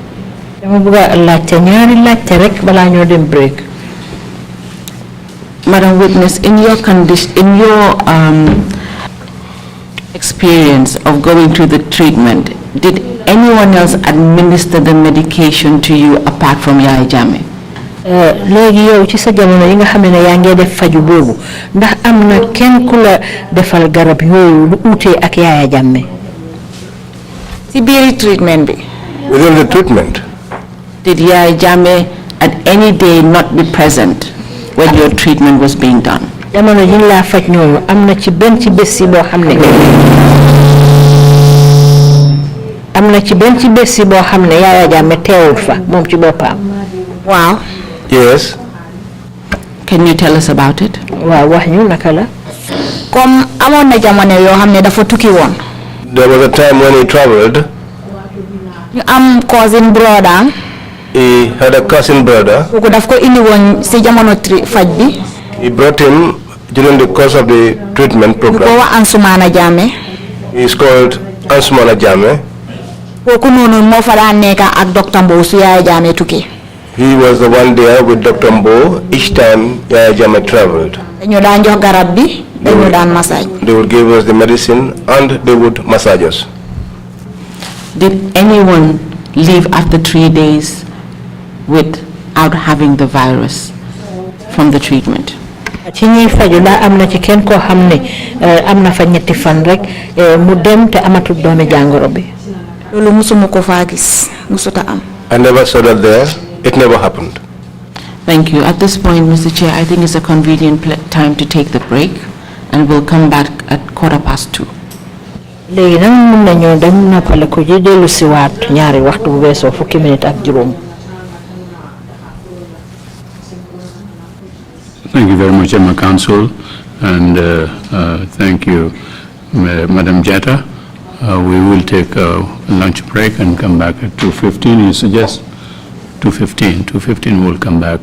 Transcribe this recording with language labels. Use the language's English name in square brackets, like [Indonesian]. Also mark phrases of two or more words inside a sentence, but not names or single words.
[English] Madam Witness, in your experience of going through the treatment, did anyone else administer the medication to you apart from Yaya Jammeh? [Wolof] Léegi yow ci sa jamono yi nga xam ne yaa ngi def faju boobu ndax am na kenn ku la defal garab yooyu lu utee ak Yaya Jammeh. ci biir treatment bi. [English] Within the treatment. Did Yaya Jammeh at any day not be present when your treatment was being done? [Wolof] Jamono yi la faj ñooñu am na ci benn ci bés yi boo xam ne Yaya Jammeh teewul fa moom ci boppam. Waaw. [English] Yes. Can you tell us about it? [Wolof] Waaw, wax ñu naka la. Comme amoon na jamono yoo xam ne dafa tukki woon. [English] There was a time when he traveled. [Wolof] ñu am [English] cousin brother. He had a cousin brother. [Wolof] kooku daf ko indi woon si jamono faj bi. [English] He brought him during the course of the treatment program. [Wolof] ñu ko wax Ansumana Jammeh. [English] He is called Ansumana Jammeh. [Wolof] kooku noonu moo fa daan nekk ak Dr. Mbow su Yaya Jammeh tukki. [English] He was the one there with Dr. Mbow each time Yaya Jammeh traveled. [Wolof] dañu daan jox garab bi dañu daan massage. [English] They would give us the medicine and they would massage us. Did anyone leave after 3 days without having the virus from the treatment? [Wolof] ci ñuy faju la am na ci kenn koo xam ne am na fa ñetti fan rek mu dem te amatul doomi jàngoro bi. loolu musuma ko faa gis musuta am. [English] I never saw that there. It never happened. Thank you. At this point, Mr. Chair, I think it's a convenient time to take the break, and we'll come back at 2:15. [Wolof] léegi nag mun nañoo dem noppale ko ji dellu si waat ñaari waxtu bu weesoo fukki minute ak juróom. [English] Thank you very much, Emma Council, and thank you, Madam Jatta. We will take a lunch break and come back at 2:15. You suggest 2:15. 2:15 we'll come back.